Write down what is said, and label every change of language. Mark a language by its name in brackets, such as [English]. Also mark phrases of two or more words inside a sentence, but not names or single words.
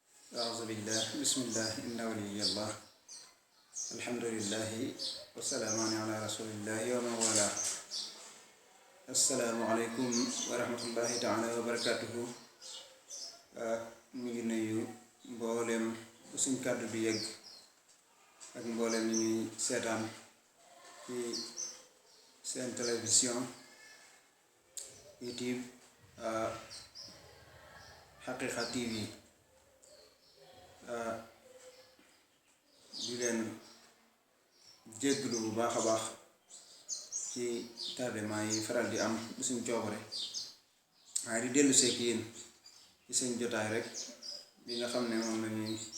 [Arabic] أعوذ بالله بسم الله إن ولي الله الحمد لله والسلام على رسول الله ومن والاه السلام عليكم ورحمة الله تعالى وبركاته [Wolof] ñu ngi nuyu mboolem suñ kàddu bi yegg ak mboolem ñi ñuy seetaan ci seen télévision YouTube Haqiqa TV di leen jégglu bu baax a baax ci tardement yi faral di am bu suñ coobare waaye di dellu seek yéen ci seen jotaay rek bi nga xam ne moom lañuy